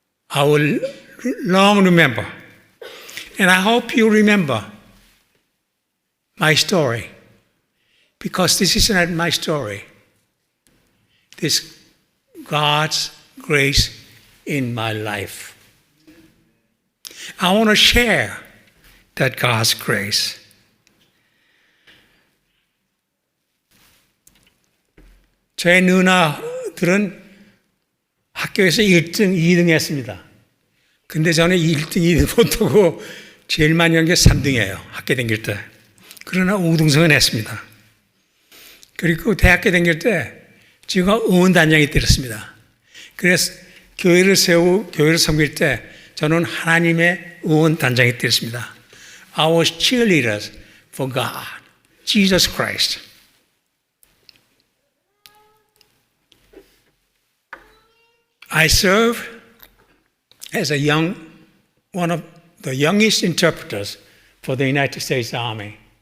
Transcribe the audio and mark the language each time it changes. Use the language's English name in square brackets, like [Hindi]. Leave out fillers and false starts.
[English] I will long remember, and I hope you remember my story, because this is not my story. This God's grace in my life. I want to share that God's grace. [Korean] 저의 누나들은 학교에서 1등, 2등 했습니다. 근데 저는 1등, 2등 못하고 제일 많이 한 게 3등이에요. 학교 다닐 때. 그러나 5등승은 했습니다. 그리고 대학교 다닐 때 제가 응원단장이 되었습니다. 그래서 교회를 섬길 때 저는 하나님의 응원단장이 되었습니다. [English] I was cheerleaders for God, Jesus Christ. I served as one of the youngest interpreters for the United States Army.